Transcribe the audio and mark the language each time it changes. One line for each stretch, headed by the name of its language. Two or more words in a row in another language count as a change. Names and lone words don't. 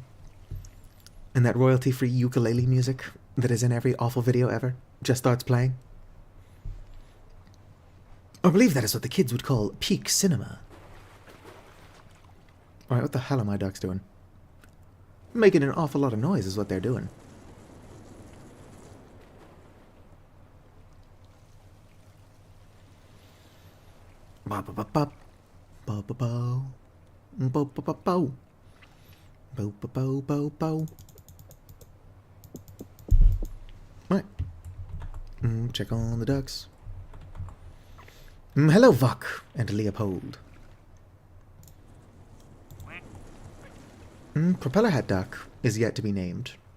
English: And that royalty-free ukulele music that is in every awful video ever just starts playing. I believe that is what the kids would call peak cinema. Alright, what the hell are my ducks doing? Making an awful lot of noise is what they're doing. Ba-ba-ba-ba. Ba-ba-bow. Bo-ba-ba-bow. Bo-ba-bow-bow-bow. Right. Check on the ducks. Hello, Vok and Leopold. Propeller hat duck is yet to be named.